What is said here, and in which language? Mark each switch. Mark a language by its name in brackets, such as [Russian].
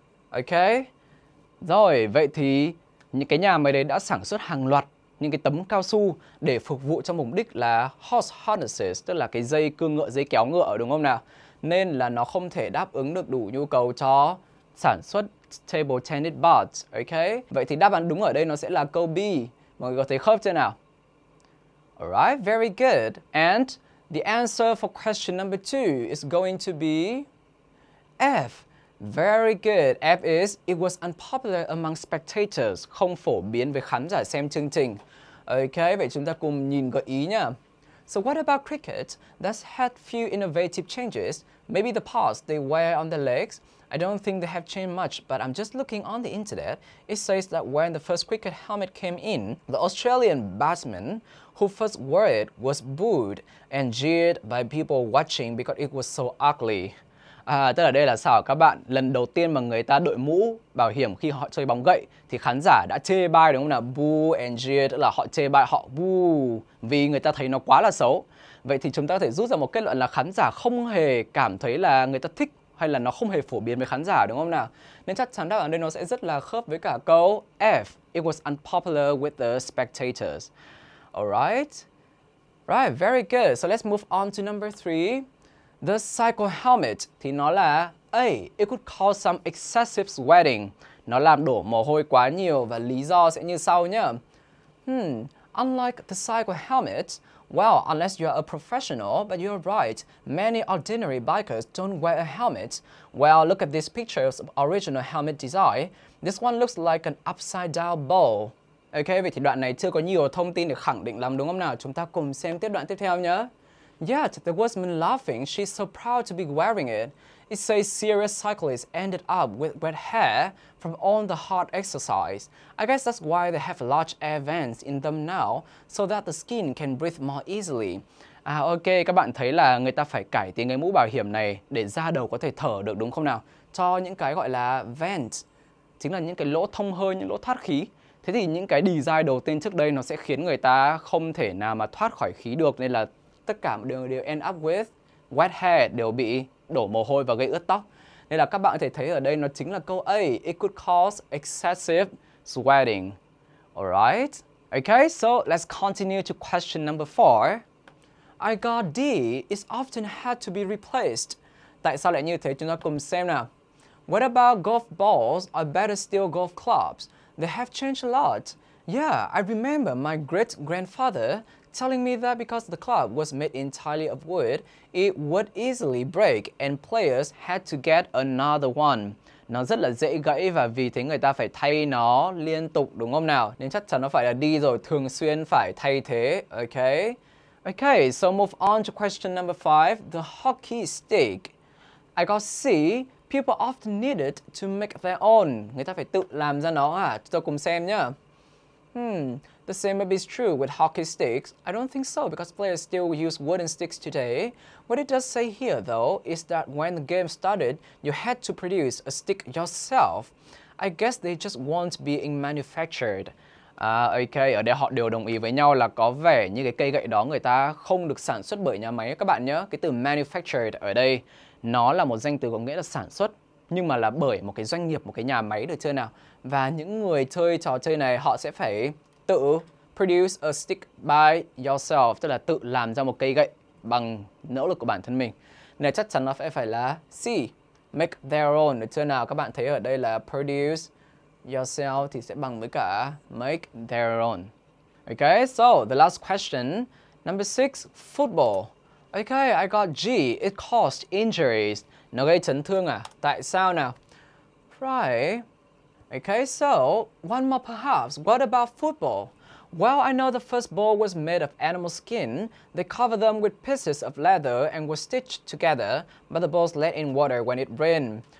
[Vietnamese] Ok. Rồi, vậy thì những cái nhà máy đấy đã sản xuất hàng loạt những cái tấm cao su để phục vụ cho mục đích là horse harnesses, tức là cái dây cương ngựa, dây kéo ngựa, đúng không nào? Nên là nó không thể đáp ứng được đủ nhu cầu cho sản xuất table tennis balls. Ok. Vậy thì đáp án đúng ở đây nó sẽ là câu B. Mọi người có thấy khớp chưa nào? [English] Alright, very good. And the answer for question number 2 is going to be F. Very good. F is, it was unpopular among spectators. [Vietnamese] Không phổ biến với khán giả xem chương trình. Ok, vậy chúng ta cùng nhìn gợi ý nhá. [English] So what about cricket? That's had few innovative changes. Maybe the pads they wear on their legs. I don't think they have changed much, but I'm just looking on the internet. It says that when the first cricket helmet came in, the Australian batsman who first wore it was booed and jeered by people watching because it was so ugly. [Vietnamese] Tức là đây là sao các bạn? Lần đầu tiên mà người ta đội mũ bảo hiểm khi họ chơi bóng gậy thì khán giả đã chê bai, đúng không nào? [English] Boo and jeer, [Vietnamese] tức là họ chê bai, họ boo vì người ta thấy nó quá là xấu. Vậy thì chúng ta có thể rút ra một kết luận là khán giả không hề cảm thấy là người ta thích hay là nó không hề phổ biến với khán giả, đúng không nào? Nên chắc chắn đáp án đây nó sẽ rất là khớp với cả câu F. [English] It was unpopular with the spectators. Alright. Right, very good. So let's move on to number 3. The cycle helmet [Vietnamese] thì nó là A. [English] It could cause some excessive sweating. [Vietnamese] Nó làm đổ mồ hôi quá nhiều và lý do sẽ như sau nhá. [English] Unlike the cycle helmet, well, unless you're a professional, but you're right, many ordinary bikers don't wear a helmet. Well, look at this picture of original helmet design. This one looks like an upside down bowl. [Vietnamese] Ok, vậy thì đoạn này chưa có nhiều thông tin để khẳng định lắm, đúng không nào? Chúng ta cùng xem tiếp đoạn tiếp theo nhé. [English] Yet, there was me laughing. She's so proud to be wearing it. It says serious cyclists ended up with wet hair from all the hard exercise. I guess that's why they have large air vents in them now, so that the skin can breathe more easily. [Vietnamese] Ok, các bạn thấy là người ta phải cải tiến cái mũ bảo hiểm này để da đầu có thể thở được, đúng không nào? Cho những cái gọi là vent, chính là những cái lỗ thông hơi, những lỗ thoát khí. Thế thì những cái design đầu tiên trước đây nó sẽ khiến người ta không thể nào mà thoát khỏi khí được, nên là tất cả đều [English] end up with wet hair, [Vietnamese] đều bị đổ mồ hôi và gây ướt tóc. Nên là các bạn có thể thấy ở đây nó chính là câu A. [English] It could cause excessive sweating. Alright. Okay, so let's continue to question number 4. I got D. It's often had to be replaced. [Vietnamese] Tại sao lại như thế? Chúng ta cùng xem nào. [English] What about golf balls or better still golf clubs? They have changed a lot. Yeah, I remember my great-grandfather telling me that because the club was made entirely of wood, it would easily break and players had to get another one. [Vietnamese] Nó rất là dễ gãy và vì thế người ta phải thay nó liên tục, đúng không nào? Nên chắc chắn nó phải là đi rồi, thường xuyên phải thay thế, okay? [English] Okay, so move on to question number 5, the hockey stick. I got C. People often need it to make their own. [Vietnamese] Người ta phải tự làm ra nó à? Chúng ta cùng xem nhá. [English] The same maybe is true with hockey sticks. I don't think so because players still use wooden sticks today. What it does say here though is that when the game started, you had to produce a stick yourself. I guess they just weren't being manufactured. [Vietnamese] Ok, ở đây họ đều đồng ý với nhau là có vẻ như cái cây gậy đó người ta không được sản xuất bởi nhà máy các bạn nhé. Cái từ manufactured ở đây nó là một danh từ có nghĩa là sản xuất, nhưng mà là bởi một cái doanh nghiệp, một cái nhà máy, được chưa nào? Và những người chơi trò chơi này họ sẽ phải tự [English] produce a stick by yourself, [Vietnamese] tức là tự làm ra một cây gậy bằng nỗ lực của bản thân mình. Nên chắc chắn nó phải là C, [English] make their own, [Vietnamese] được chưa nào? Các bạn thấy ở đây là [English] produce yourself [Vietnamese] thì sẽ bằng với cả make their own. [English] Okay, so the last question, number 6, football. Okay, I got G, it caused injuries. [Vietnamese] Nó gây chấn thương à? Tại sao nào? Right. [English] Okay, so one more perhaps. What about football? Well, I know the first ball was made of animal skin. They covered them with pieces of leather and were stitched together, but the balls let in water when it rained.